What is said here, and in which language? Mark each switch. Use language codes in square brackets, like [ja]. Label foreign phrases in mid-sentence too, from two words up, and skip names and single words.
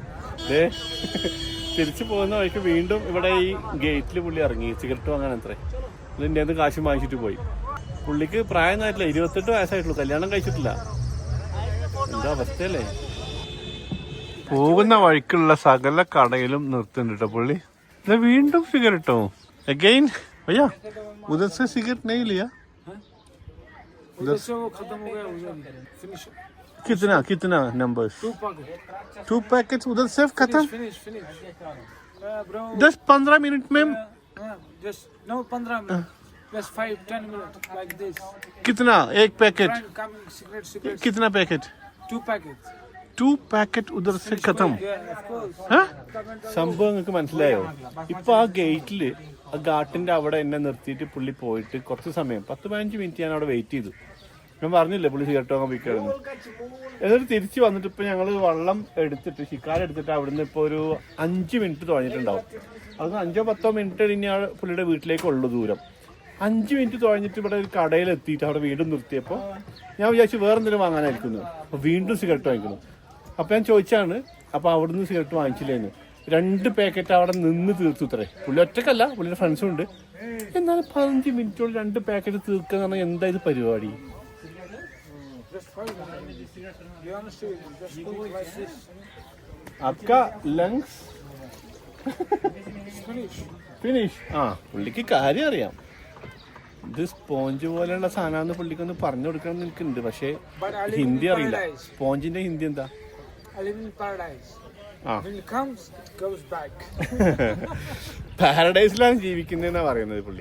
[ml] തിരിച്ചു പോകുന്ന വഴിക്ക് വീണ്ടും ഇവിടെ ഈ ഗേറ്റിൽ പുള്ളി ഇറങ്ങി സിഗരറ്റ് വാങ്ങാൻ. അത്രേ ഇതിൻ്റെ നിന്ന് കാശ് വാങ്ങിച്ചിട്ട് പോയി. പുള്ളിക്ക് പ്രായം ആയിട്ടില്ല, 28 വയസ്സായിട്ടുള്ളൂ, കല്യാണം കഴിച്ചിട്ടില്ല. എന്താ അവസ്ഥയല്ലേ. പോകുന്ന വഴിക്കുള്ള സകല കടയിലും നിർത്തുന്നുണ്ട് കേട്ടോ പുള്ളി. ഇത് വീണ്ടും സിഗരറ്റോ അഗൈൻ [hi] भैया उधर से सिगरेट नहीं लिया? उधर से वो खत्म हो गया, उधर फिनिश. कितना नंबर्स? 2 पैकेट्स उधर से खत्म. [en] Finish. Bro. [hi] 10-15 मिनट में. [en] Just no 15 minutes. Just 5-10 minutes like this. [hi] कितना एक पैकेट? [en] Coming cigarette. [hi] कितना पैकेट? [en] 2 packets. [hi] 2 पैकेट उधर से खत्म. [en] Yeah, of course. [ml] സംഭവം നിങ്ങൾക്ക് മനസ്സിലായോ? ഇപ്പൊ ആ ഗേറ്റില് ആ ഗാട്ടിന്റെ അവിടെ എന്നെ നിർത്തിയിട്ട് പുള്ളി പോയിട്ട് കുറച്ച് സമയം 10-15 മിനിറ്റ് ഞാൻ അവിടെ വെയിറ്റ് ചെയ്തു. ഞാൻ പറഞ്ഞില്ലേ പുള്ളി സിഗരറ്റ് വാങ്ങാൻ പോയിക്കായിരുന്നു. എന്നിട്ട് തിരിച്ച് വന്നിട്ട് ഇപ്പൊ ഞങ്ങള് വെള്ളം എടുത്തിട്ട് ഷിക്കാര എടുത്തിട്ട് അവിടുന്ന് ഇപ്പൊ ഒരു 5 മിനിറ്റ് തുഴഞ്ഞിട്ടുണ്ടാവും. അത് 5-10 മിനിറ്റ് കഴിഞ്ഞ പുള്ളിയുടെ വീട്ടിലേക്കുള്ളൂ ദൂരം. 5 മിനിറ്റ് തുഴഞ്ഞിട്ട് ഇവിടെ ഒരു കടയിൽ എത്തിയിട്ട് അവിടെ വീണ്ടും നിർത്തിയപ്പോൾ ഞാൻ വിചാരിച്ചു വേറെ എന്തെങ്കിലും വാങ്ങാനായിരിക്കുന്നു. അപ്പൊ വീണ്ടും സിഗരറ്റ് വാങ്ങിക്കണം. അപ്പൊ ഞാൻ ചോദിച്ചാണ് അപ്പൊ അവിടുന്ന് സിഗരറ്റ് വാങ്ങിച്ചില്ലേന്ന്. 2 പാക്കറ്റ് അവിടെ നിന്ന് തീർത്തു. ഇത്രേ പുള്ളി ഒറ്റക്കല്ല, പുള്ളിയുടെ ഫ്രണ്ട്സും ഉണ്ട്. എന്നാലും 15 മിനിറ്റോട് 2 പാക്കറ്റ് തീർക്കുക എന്ന് പറഞ്ഞാൽ എന്താ ഇത് പരിപാടി? [hi] आपका लंग्स ഫിനിഷ്. [ml] ആ പുള്ളിക്ക് കാര്യം അറിയാം. ഇത് സ്പോഞ്ച് പോലെയുള്ള സാധനമാണെന്ന് പുള്ളിക്കൊന്ന് പറഞ്ഞു കൊടുക്കണം എന്ന് എനിക്കുണ്ട്. പക്ഷെ ഹിന്ദി അറിയില്ല. സ്പോഞ്ചിന്റെ ഹിന്ദി എന്താ? പാരഡൈസിലാണ് ജീവിക്കുന്നതെന്നാ പറയുന്നത് പുള്ളി.